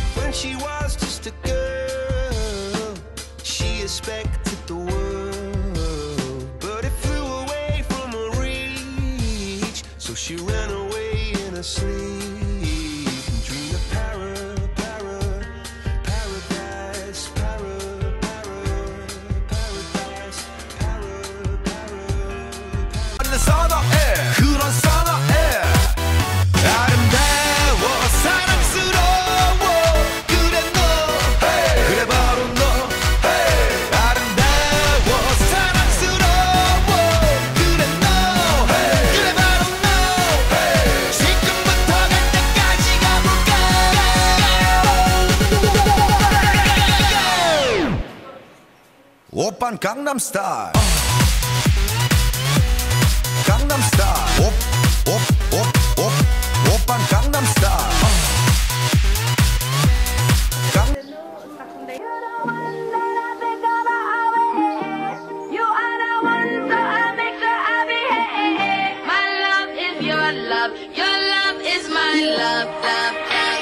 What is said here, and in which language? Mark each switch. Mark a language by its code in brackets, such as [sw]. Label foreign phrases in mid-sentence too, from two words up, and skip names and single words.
[en] when she was just a girl, she expected the world, but it flew away from her reach. So she ran away in her sleep and dreamed of paradise, paradise, [ko] 선어해 그런 선어해 아름다워 사랑스러워 그래 너 hey. 그래 바로 너 hey. 아름다워 사랑스러워 그래 너 hey. 그래 바로 너 hey. 지금부터 갈 때까지 가볼까 오빤 강남스타일 Gangnam Style, op, op, op, op, oppan Gangnam Style. [en] You are the one, so I make sure I behave. My love is your love is my love, love, love.